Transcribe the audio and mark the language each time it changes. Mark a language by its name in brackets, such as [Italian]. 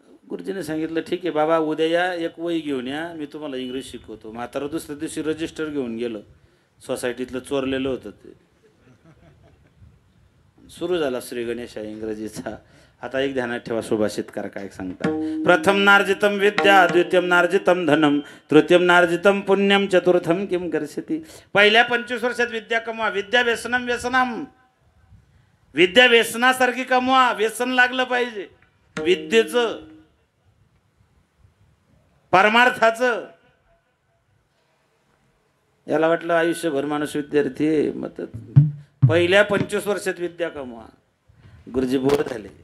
[Marathi] गुरुजीने सांगितलं ठीक आहे बाबा उद्या या, एक वही घेऊन या, मी तुम्हाला इंग्रजी शिकवतो. म्हातारा दुसऱ्या दिवशी रजिस्टर घेऊन गेलं, सोसायटीतलं चोरलेलं होतं ते. सुरू झाला श्री गणेशा इंग्रजीचा. आता एक ध्यानात ठेवा सुभाषितकार काय सांगतात. [Sanskrit] प्रथम नार्जितम विद्या, द्वितीयम नार्जितम धनम, तृतीयम नार्जितम पुण्यम, चतुर्थम किम कर्षति. [Marathi] पहिल्या 25 वर्षात विद्या कमवा. [Sanskrit] विद्या व्यसनम व्यसनम, [Marathi] विद्या व्यसनासारखी कमवा. व्यसन लागलं पाहिजे विद्येचं, परमार्थाचं. याला वाटलं आयुष्यभर माणूस विद्यार्थी आहे, मग पहिल्या 25 वर्षात विद्या कमवा. गुरुजी बोर झाले.